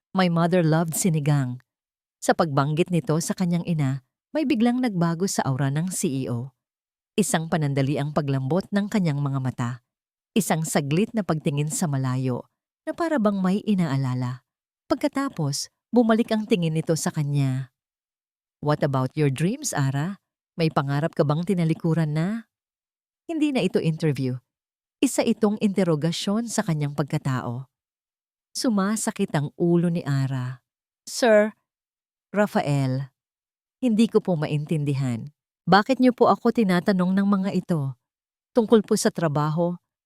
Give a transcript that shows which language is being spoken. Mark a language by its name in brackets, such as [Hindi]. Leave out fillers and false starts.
[English] My mother loved sinigang." [Filipino] Sa pagbanggit nito sa kanyang ina, may biglang nagbago sa aura ng CEO. Isang panandaliang paglambot ng kanyang mga mata. Isang saglit na pagtingin sa malayo na para bang may inaalala. Pagkatapos, bumalik ang tingin nito sa kanya. [English] "What about your dreams, Ara? [Filipino] May pangarap ka bang tinalikuran na?" Hindi na ito interview. Isa itong interogasyon sa kanyang pagkatao. Sumasakit ang ulo ni Ara. "Sir, Rafael, hindi ko po maintindihan. Bakit niyo po ako tinatanong ng mga ito? Tungkol po sa trabaho?